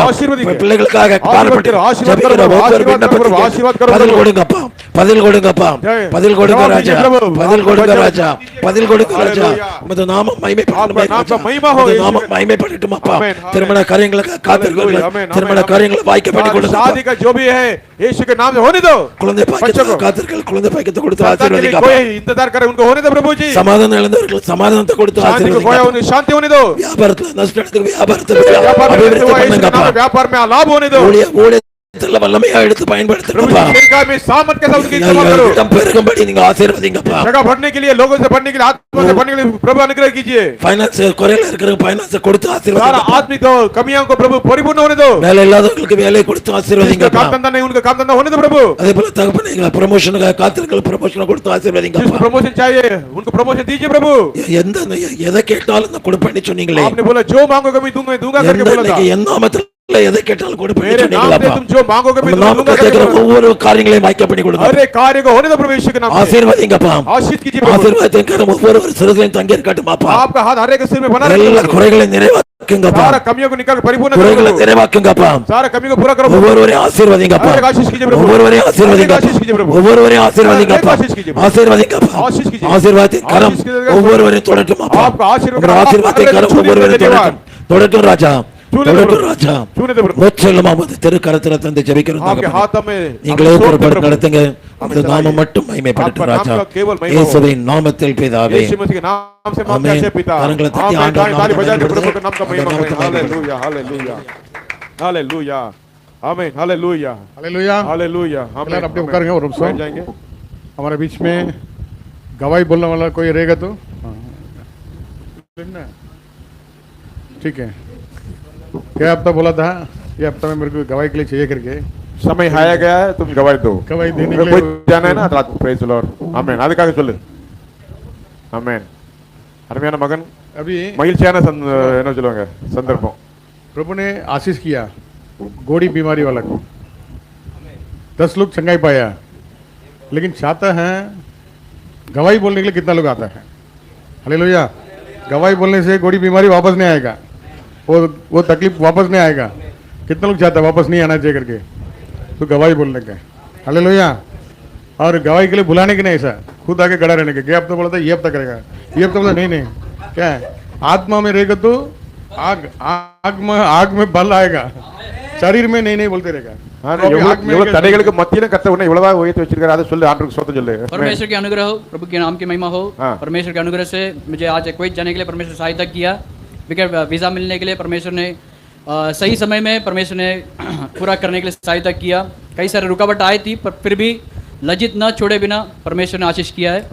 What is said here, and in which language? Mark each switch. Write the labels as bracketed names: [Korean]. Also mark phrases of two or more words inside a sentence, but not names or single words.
[Tamil] பிள்ளைகளுக்காக பாடுபட்டு ஜெபிக்கிற ஒவ்வொரு விண்ணப்பத்துக்கும் பதில் கொடுங்கப்பா, பதில் கொடுங்கப்பா, பதில் கொடுங்க ராஜா, பதில் கொடுங்க ராஜா, பதில் கொடுங்க ராஜா. உமது நாமம் மகிமைப்படட்டும் அப்பா. திருமண காரியங்களுக்கு காத்திருக்கிறவர்கள் திருமண காரியங்களை வாய்க்க பண்ணி கொடுங்க. [Hindi] शादी का जो भी है यीशु के नाम से होने दो. [Tamil] குழந்தை பாக்கியத்தை காத்திருக்கிறவர்கள் குழந்தை பாக்கியத்தை கொடுத்து ஆசீர்வதிங்க. [Hindi] कोई इंतजार करे उनको होने दो प्रभु जी. [Tamil] சமாதானம் இழந்தவர்கள் சமாதானத்தை கொடுத்து ஆசீர்வதிங்க. [Hindi] शांति होने दो. [Tamil] வியாபாரத்துல நஷ்டத்துக்கு வியாபாரத்துல அபிவிருத்தி பண்ணுங்கப்பா. [Hindi] व्यापार में लाभ होने दो. [Tamil] ஊழியத்துல வல்லமையா எடுத்து பயன்படுத்துங்கப்பா. இடம் பெருகும்படி நீங்க ஆசீர்வதிங்கப்பா. [Hindi] जगह बढ़ने के लिए लोगों से बढ़ने के लिए आत्मा से बढ़ने के लिए प्रभु अनुग्रह कीजिए. [Tamil] फाइनेंस குறையில இருக்கிற फाइनेंस கொடுத்து ஆசீர்வதிங்க. [Hindi] सारा आत्मिक तो कमियों को प्रभु परिपूर्ण होने दो. [Tamil] வேலை இல்லாதவங்களுக்கு வேலை கொடுத்து ஆசீர்வதிங்க. [Hindi] काम धंधा नहीं उनका काम धंधा होने दो प्रभु. [Tamil] அதே போல தகப்பனே ப்ரமோஷனுக்கு காத்திருக்கிற ப்ரமோஷன் கொடுத்து ஆசீர்வதிங்க. [Hindi] प्रमोशन चाहिए उनको प्रमोशन दीजिए प्रभु. [Tamil] எதை கேட்டாலும் நான் கொடுப்பேன்னு சொன்னீங்களே. [Hindi] आपने बोला जो मांगोगे मैं दूंगा करके बोला था. [Tamil] என் நாமத்தில் எதை கேட்டாலும் கொடுப்பேன்னு சொன்னீங்களா. [Hindi] तुम जो मांगोगे मैं दूंगा [Tamil] करके ஒவ்வொரு காரியங்களையும் வாய்க்க பண்ணி கொடுங்க. [Hindi] अरे कार्य को होने दो प्रभु यीशु के नाम से. [Tamil] ஆசீர்வதிங்கப்பா. [Hindi] आशीष कीजिए प्रभु. [Tamil] ஆசீர்வாதத்தை கரம் ஒவ்வொரு சிறுதையும் தங்கி இருக்கட்டும் அப்பா. [Hindi] आपका हाथ हर एक सिर में बना रहे. [Tamil] எல்லா குறைகளையும் நிறைவாக்குங்கப்பா. [Hindi] सारा कमियों को निकाल परिपूर्ण करो. [Tamil] குறைகளை நிறைவாக்குங்கப்பா. [Hindi] सारा कमियों को पूरा करो. [Tamil] ஒவ்வொருவரையும் ஆசீர்வதிங்கப்பா. [Hindi] आशीष कीजिए प्रभु. [Tamil] ஒவ்வொருவரையும் ஆசீர்வதிங்கப்பா. [Hindi] आशीष कीजिए प्रभु. [Tamil] ஒவ்வொருவரையும் ஆசீர்வதிங்கப்பா. ஆசீர்வதிங்கப்பா. [Hindi] आशीष कीजिए. [Tamil] ஆசீர்வாதத்தின் கரம் ஒவ்வொருவரையும் தொடட்டும் அப்பா. [Hindi] आपका आशीर्वाद [Tamil] ஆசீர்வாதத்தின் கரம் ஒவ்வொருவரையும் தொடட்டும். தொடட்டும் ராஜா, தொடட்டும் ராஜா. முற்றிலுமாவது திருக்கரத்தில் தந்து ஜெபிக்கிறோம். நீங்களே பொறுப்பெடுத்து நடத்துங்க. உம்முடைய நாமம் மட்டும் மகிமைப்படட்டும் ராஜா. இயேசுவின் நாமத்தில் பிதாவே. ஆமென். கரங்களை தட்டி ஆண்டவர் [Hindi] हालेलुया हालेलुया हालेलुया आमीन हालेलुया हालेलुया हालेलुया. हम अपने करेंगे और रुक जाएंगे. हमारे बीच में गवाही बोलने वाला कोई रहेगा तो ठीक है. क्या हफ्ता बोला था ये हफ्ता में मेरे को गवाही के लिए चाहिए करके समय आया गया है. तुम गवाही दो. गवाही देने के लिए जाना है ना रात को. [English] Praise the Lord. [Hindi] आमीन. [Tamil] அதுக்காக சொல்லு. ஆமென். அருமையான மகன் अभी மகிழ்ச்சியான என்ன சொல்லுவாங்க சந்தர்ப்பம். [Hindi] प्रभु ने आशीष किया गोड़ी बीमारी वाला को 10 लोग चंगाई पाया. लेकिन चाहता है गवाही बोलने के लिए कितना लोग आता है. हालेलुया. गवाही बोलने से गोड़ी बीमारी वापस नहीं आएगा. वो तकलीफ वापस नहीं आएगा. कितना लोग चाहता है वापस नहीं आना चाहिए करके तो गवाही बोलने का. हालेलुया. और गवाही के लिए बुलाने के नहीं ऐसा खुद आके खड़ा रहने के. हफ्ता बोला था ये हफ्ता करेगा, ये हफ्ता बोला नहीं क्या है आत्मा में रहेगा तो आग में बल आएगा. शरीर में नहीं बोलते रहेगा. [Tamil] இவ்வளவு தடைகளுக்கு மத்தியில கர்த்தர் உன்னை இவ்வளவா உயர்த்தி வச்சிருக்காரு. அதை சொல்லு. ஆண்டவருக்கு ஸ்தோத்திரம் சொல்லு. [Hindi] परमेश्वर की अनुग्रह हो, प्रभु के नाम की महिमा हो. परमेश्वर के अनुग्रह से मुझे आज कुवैत जाने के लिए परमेश्वर सहायता किया. वीजा मिलने के लिए परमेश्वर ने सही समय में परमेश्वर ने पूरा करने के लिए सहायता किया. कई सारे रुकावट आई थी पर फिर भी लज्जित न छोड़े बिना परमेश्वर ने आशीष किया है.